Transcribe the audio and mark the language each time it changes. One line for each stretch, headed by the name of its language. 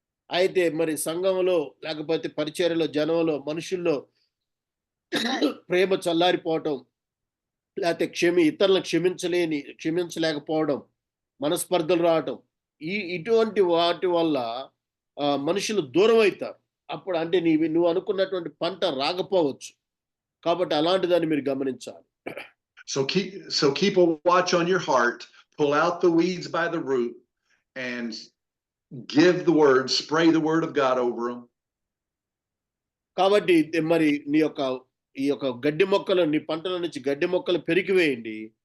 Telugu: అయితే మరి సంఘంలో లేకపోతే పరిచర్యలో జనంలో మనుషుల్లో ప్రేమ చల్లారిపోవటం లేకపోతే ఇతరులను క్షమించలేకపోవడం మనస్పర్ధలు రావటం ఇటువంటి వాటి వల్ల మనుషులు దూరం అవుతారు. అప్పుడు అంటే నువ్వు అనుకున్నటువంటి పంట రాకపోవచ్చు. కాబట్టి అలాంటి దాన్ని మీరు గమనించాలి.
English: So keep a watch on your heart, pull out the weeds by the root and give the word, spray the word of God over them.
Telugu: కాబట్టి మరి ఈ యొక్క గడ్డి మొక్కలు నీ పంటల నుంచి గడ్డి మొక్కలు పెరికివేయండి.